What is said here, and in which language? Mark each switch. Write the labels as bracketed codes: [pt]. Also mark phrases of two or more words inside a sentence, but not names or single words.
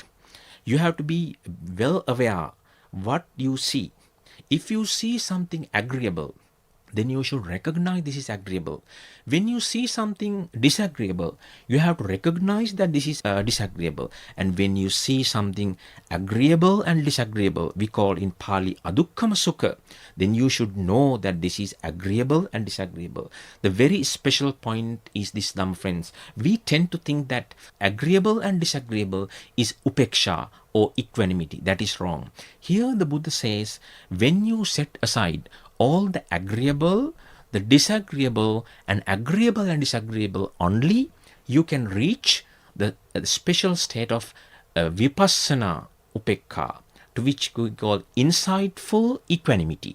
[en] You have to be well aware what you see. If you see something agreeable, then you should recognize this is agreeable. When you see something disagreeable, you have to recognize that this is disagreeable. And when you see something agreeable and disagreeable, we call in Pali [pi] adukkama sukha, [en] then you should know that this is agreeable and disagreeable. The very special point is this, Dhamma friends. We tend to think that agreeable and disagreeable is upeksha or equanimity. That is wrong. Here the Buddha says, when you set aside all the agreeable, the disagreeable, and agreeable and disagreeable, only you can reach the special state of [pi] vipassana upekka, [en] to which we call insightful equanimity.